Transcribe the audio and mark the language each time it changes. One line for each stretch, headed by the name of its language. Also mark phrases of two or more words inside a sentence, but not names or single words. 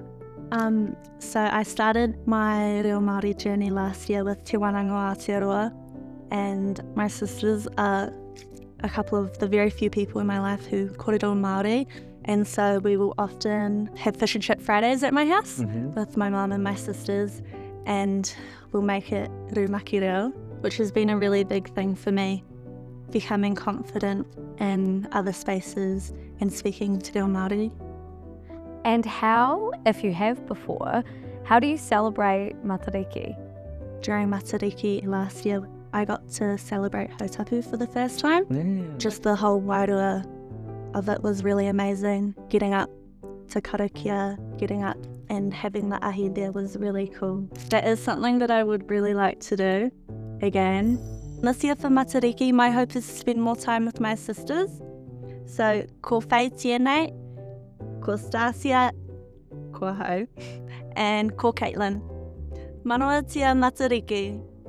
English: So I started my Reo Māori journey last year with Te Wananga Aotearoa, and my sisters are a couple of the very few people in my life who
Māori: kōrero Māori,
English: and so we will often have fish and chip Fridays at my house with my mum and my sisters, and we'll make it
Māori: rumaki reo,
English: which has been a really big thing for me, becoming confident in other spaces and speaking Te Reo Māori. And how, if you have before, how do you celebrate Matariki? During Matariki last year, I got to celebrate Hautapu for the first time. Just the whole wairua of it was really amazing. Getting up to karakia, getting up and having the ahi there was really cool. That is something that I would really like to do again. This year for Matariki, my hope is to spend more time with my sisters. So,
Māori: ko Whai Tienei, ko Stasia, ko Hau, and ko Caitlin. Manoa tia Matariki.